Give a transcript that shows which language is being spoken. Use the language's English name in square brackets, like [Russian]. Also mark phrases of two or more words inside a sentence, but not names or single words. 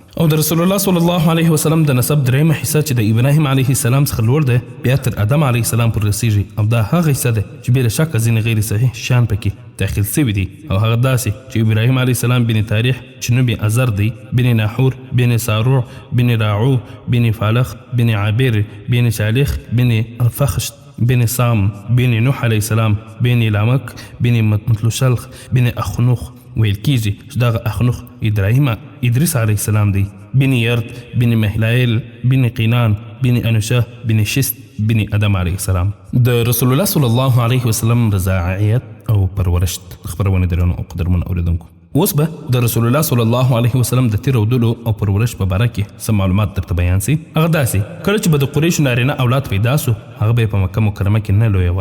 [Pashto] او د [Arabic] رسول الله صلی الله علیه وسلم [Pashto] د نسب 3 حصه چې د ابراهیم [Arabic] علیه السلام [Pashto] څخه لوړ ده بیا تر آدم [Arabic] علیه السلام [Pashto] پر رسیږي او دا هغه حصه ده چې بې له شکه ځینې غیر صحیح شیان پکې داخل سوي دي او هغه داسې چې ابراهیم [Arabic] علیه السلام [Pashto] بن تاریخ چې نوم یې ازر دی، بن ناحور، بن ساروع، بن راعو، بن فالخ، بن عابر، بن شالخ، بن الفخشت، بن سام، بن نوح [Arabic] علیه السلام، [Pashto] بن لامک، بن متلوشلخ، بن اخنوخ ویل کیږي چې دغه اخنوخ ادریس [Arabic] علیه السلام [Pashto] دی، بن یرد، بن مهلایل، بن قینان، بن انوشه، بن شست، بن ادم [Arabic] علیه السلام. [Pashto] د [Arabic] رسول الله صلی الله علیه وسلم [Pashto] رضاعیت او پرورش خبرونه درنو او قدرمن اوریدونکو، اوس به د [Arabic] رسول الله صلی الله علیه وسلم [Pashto] د تیر ودلو او پرورش په باره کې څه معلومات درته بیان سي. هغه داسې کله چې به د قریشو نارینه اولاد پیدا سو هغه به په مکه مکرمه کې نه لویوه.